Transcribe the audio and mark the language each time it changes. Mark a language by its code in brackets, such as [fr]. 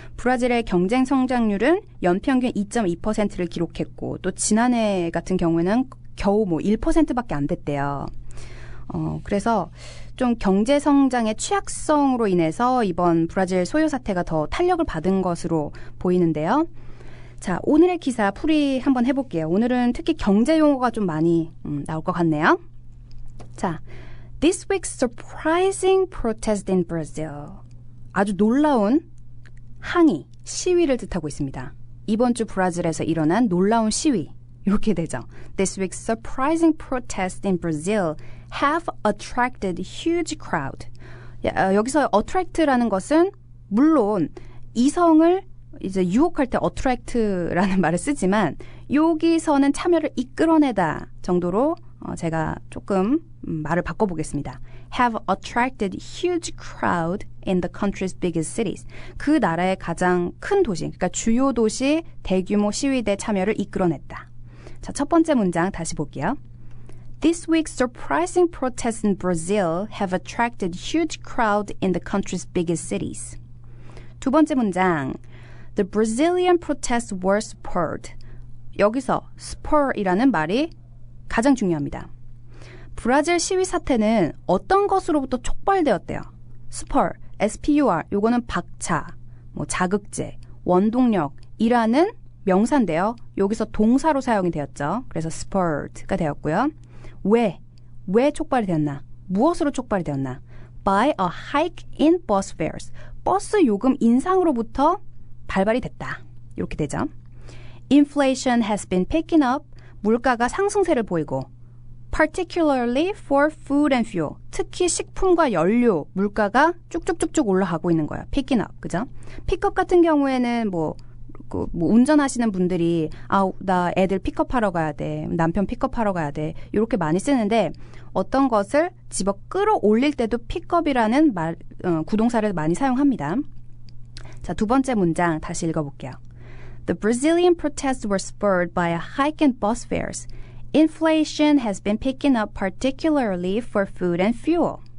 [ko] 브라질의 경제 성장률은 연평균 2.2%를 기록했고 또 지난해 같은 경우에는 겨우 1%밖에 안 됐대요. 그래서 좀 경제 성장의 취약성으로 인해서 이번 브라질 소요 사태가 더 탄력을 받은 것으로 보이는데요. 자, 오늘의 기사 풀이 한번 해볼게요. 오늘은 특히 경제 용어가 좀 많이 나올 것 같네요. [en] 자, This week's surprising protest in Brazil. [ko] 아주 놀라운 항의, 시위를 뜻하고 있습니다. 이번 주 브라질에서 일어난 놀라운 시위. 이렇게 되죠. [en] This week's surprising protests in Brazil have attracted huge crowd. [ko] 여기서 attract라는 것은 물론 이성을 이제 유혹할 때 attract라는 말을 쓰지만 여기서는 참여를 이끌어내다 정도로 제가 조금 말을 바꿔보겠습니다. [en] Have attracted huge crowd in the country's biggest cities. [ko] 그 나라의 가장 큰 도시, 그러니까 주요 도시 대규모 시위대 참여를 이끌어냈다. 자, 첫 번째 문장 다시 볼게요. [en] This week's surprising protests in Brazil have attracted huge crowd in the country's biggest cities. [ko] 두 번째 문장. [en] The Brazilian protests were spurred. [ko] 여기서 spur이라는 말이 가장 중요합니다. 브라질 시위 사태는 어떤 것으로부터 촉발되었대요. spur, S-P-U-R, 요거는 박차, 자극제, 원동력이라는 명사인데요. 여기서 동사로 사용이 되었죠. 그래서 spurred가 되었고요. 왜 촉발이 되었나? 무엇으로 촉발이 되었나? [en] By a hike in bus fares. [ko] 버스 요금 인상으로부터 발발이 됐다. 이렇게 되죠. [en] Inflation has been picking up. [ko] 물가가 상승세를 보이고 [en] particularly for food and fuel. [ko] 특히 식품과 연료, 물가가 쭉쭉쭉쭉 올라가고 있는 거예요. [en] picking up. [ko] 그죠? 픽업 같은 경우에는 운전하시는 분들이 나 애들 픽업하러 가야 돼. 남편 픽업하러 가야 돼. 이렇게 많이 쓰는데 어떤 것을 집어 끌어올릴 때도 픽업이라는 구동사를 많이 사용합니다. 자, 두 번째 문장 다시 읽어볼게요. [en] The Brazilian protests were spurred by a hike in bus fares. Inflation has been picking up particularly for food and fuel.